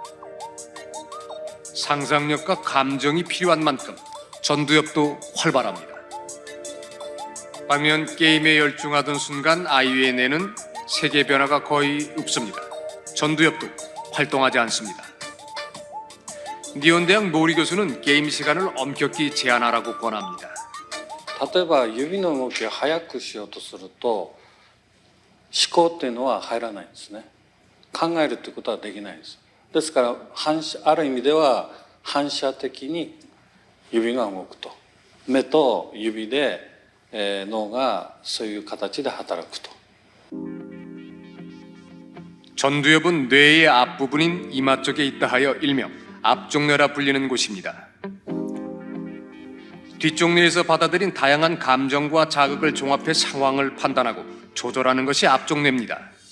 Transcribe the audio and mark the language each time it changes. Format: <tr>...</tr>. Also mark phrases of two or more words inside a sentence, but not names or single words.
<ko>상상력과 감정이 필요한 만큼 전두엽도 활발합니다. 반면 게임에 열중하던 순간 아이의 뇌는 세계 변화가 거의 없습니다. 전두엽도 활동하지 않습니다. 니온대학 노리 교수는 게임 시간을 엄격히 제한하라고 권합니다.</ko> <ja>例えば指の動きを速くしようとすると思考っていうのは入らないんですね。考えるってことはできないです。ですからある意味では反射的に指が動くと、目と指で、脳がそういう形で働くと。</ja> <ko>전두엽은 뇌의 앞부분인 이마 쪽에 있다 하여 일명 앞쪽뇌라 불리는 곳입니다. 뒤쪽뇌에서 받아들인 다양한 감정과 자극을 종합해 상황을 판단하고 조절하는 것이 앞쪽뇌입니다.</ko>